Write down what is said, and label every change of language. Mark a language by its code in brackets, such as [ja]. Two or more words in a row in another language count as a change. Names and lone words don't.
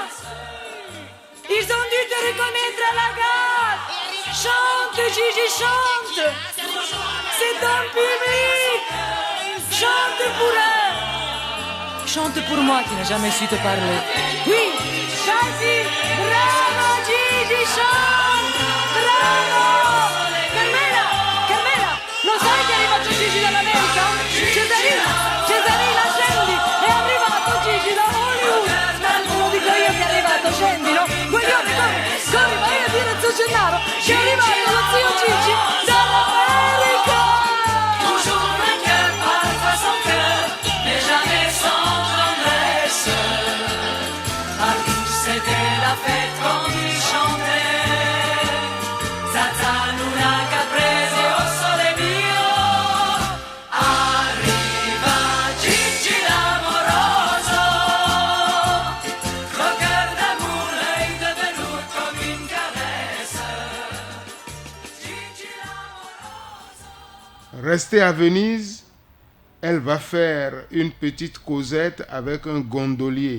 [fr] Ils ont dû te reconnaître à la gare! Chante, Gigi, chante! C'est ton public! Chante pour eux! Chante pour moi qui n'ai jamais su te parler. Oui! Vas-y! Bravo, Gigi, chante! Bravo! Carmela! [it] Lo sai che è arrivato Gigi dall'America? Cesarina, scendi! È arrivato Gigi da Hollywood! Lo dico io che è arrivato, scendi, no? Guaglione, corri, vai a dire a Zio Gennaro che è arrivato lo zio Gigi dall'America! [fr] Toujours vainqueur, parfois sans cœur, mais jamais sans tendresse. À tous c'était la fête quand il chantait. [it] Zazzaluna, caprese, o sole mio. Arriva Gigi l'amoroso. [fr] Croqueur d'amour, l'œil devenu comme une caresse. Gigi l'amoroso. Restée à Venise, elle va faire une petite causette avec un gondolier.